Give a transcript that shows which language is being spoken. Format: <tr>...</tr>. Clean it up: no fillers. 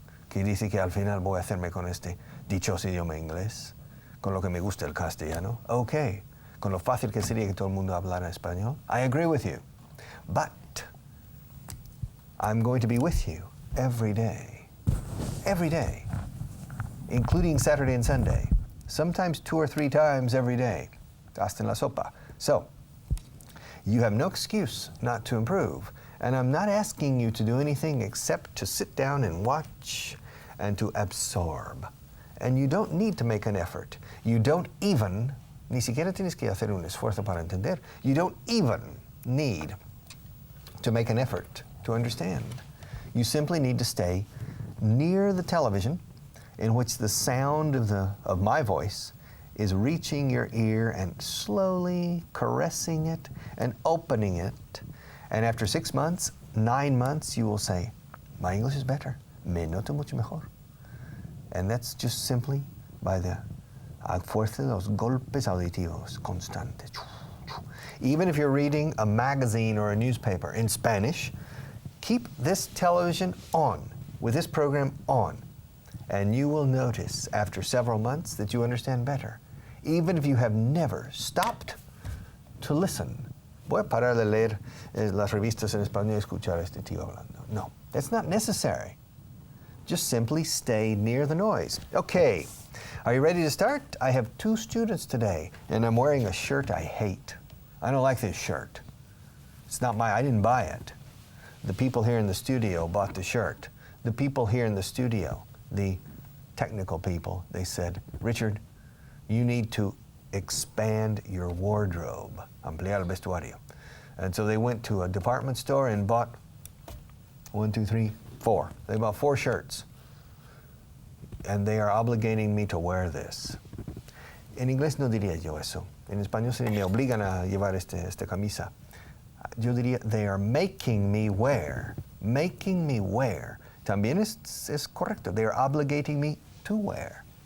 <es>Que dice que al final voy a hacerme con este dichoso idioma inglés, con lo que me gusta el castellano. Okay, con lo fácil que sería que todo el mundo hablara español.</es> <en>I agree with you. But I'm going to be with you every day, including Saturday and Sunday, sometimes 2 or 3 times every day,</en> <es>hasta en la sopa.</es> <en>So, you have no excuse not to improve. And I'm not asking you to do anything except to sit down and watch and to absorb. And you don't need to make an effort. You don't even,</en> <es>ni siquiera tienes que hacer un esfuerzo para entender.</es> <en>You don't even need to make an effort to understand. You simply need to stay near the television in which the sound of my voice is reaching your ear and slowly caressing it and opening it. And after 6 months, 9 months, you will say, my English is better.</en> <es>Me noto mucho mejor.</es> <en>And that's just simply by the</en> <es>fuerza de los golpes auditivos constantes.</es> <en>Even if you're reading a magazine or a newspaper in Spanish, keep this television on, with this program on, and you will notice after several months that you understand better, even if you have never stopped to listen.</en> <es>Voy a parar de leer las revistas en español y escuchar a este tío hablando.</es> <en>No, that's not necessary. Just simply stay near the noise. Okay, are you ready to start? I have 2 students today, and I'm wearing a shirt I hate. I don't like this shirt. It's not I didn't buy it. The people here in the studio bought the shirt. The people here in the studio, the technical people, they said, Richard, you need to expand your wardrobe,</en> <es>ampliar el vestuario.</es> <en>And so they went to a department store and bought 1, 2, 3, 4. They bought 4 shirts. And they are obligating me to wear this.</en> <es>En inglés no diría yo eso. En español se me obligan a llevar esta camisa. Yo diría,</es> <en>they are making me wear. Making me wear.</en> <es>También es correcto.</es> <en>They are obligating me to wear.</en>